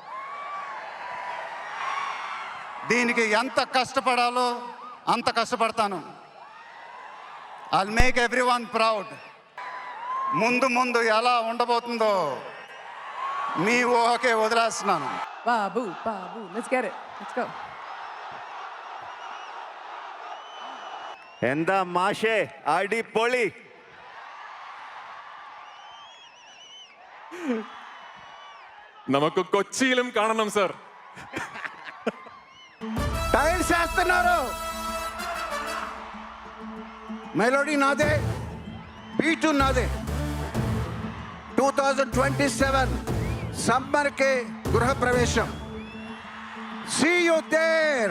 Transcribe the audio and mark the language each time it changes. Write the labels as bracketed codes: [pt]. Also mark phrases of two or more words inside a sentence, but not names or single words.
[te] దీనికి ఎంత కష్టపడాలో అంత కష్టపడతాను. [en] I'll make everyone proud. [te] ముందు ముందు ఎలా ఉండబోతుందో మీ ఊహకే వదిలేస్తున్నాను. బాబు బాబు [en] let's get it, let's go. [ml] എന്താ മാഷേ അടിപൊളി. നമുക്ക് കൊച്ചിയിലും കാണണം സർ. [te] టైల్స్ వేస్తున్నారు. మెలోడీ నాదే, బీటు నాదే. 2027 సమ్మర్కి గృహప్రవేశం. [en] See you there.